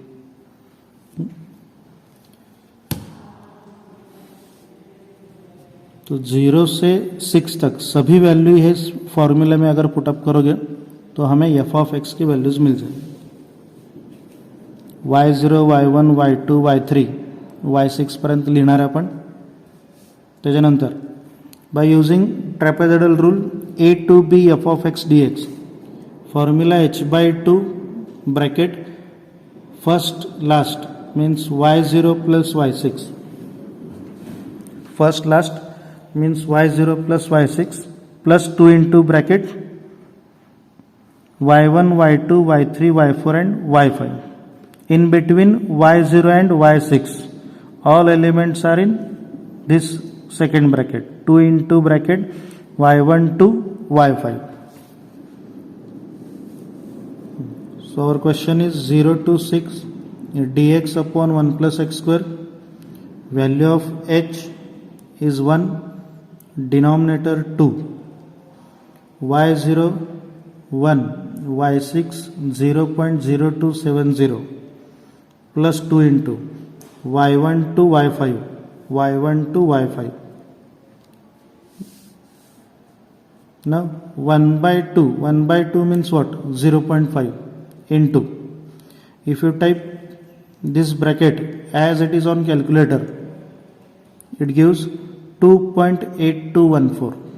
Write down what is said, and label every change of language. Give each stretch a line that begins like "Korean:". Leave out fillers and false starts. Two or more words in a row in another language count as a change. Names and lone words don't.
Hindi: तो 0 से 6 तक सभी वैल्यू है इस फॉर्मूले में अगर पुटअप करोगे तो हमें
English: f of x
Hindi: की वैल्यूज मिल जाएगी.
Marathi: y0, y1, y2, y3, y6 पर्यंत लिहिणार आहे आपण.
English: त्याच्यानंतर by using trapezoidal rule a to b f of x dx formula h/2 bracket first last means y0 plus y6. first last means y0 plus y6 plus 2 into bracket y1, y2, y3, y4 and y5. In between y0 and y6 all elements are in this second bracket. 2 into bracket y1 to y5. So our question is 0 to 6 dx upon 1 plus x square. Value of h is 1. Denominator 2, y0 1, y6 0.0270 plus 2 into y1 to y5, y1 to y5. Now 1 by 2 means what? 0.5 into, if you type this bracket as it is on calculator it gives 2.8214.